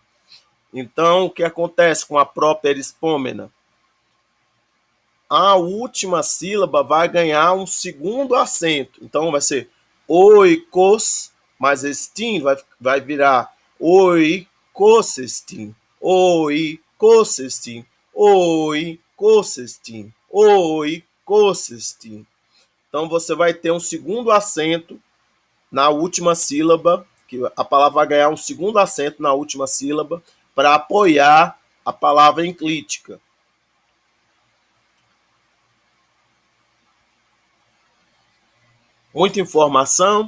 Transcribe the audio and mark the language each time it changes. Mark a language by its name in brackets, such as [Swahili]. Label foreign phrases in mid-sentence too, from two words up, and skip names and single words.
[Portuguese] Então, o que acontece com a properispômena? A última sílaba vai ganhar um segundo acento. Então, vai ser oikos, mas estin vai virar oikosestin. Kosestin. Oi, Kosestin. Oi, Kosestin. Então você vai ter um segundo acento na última sílaba, que a palavra vai ganhar um segundo acento na última sílaba para apoiar a palavra enclítica. Muita informação?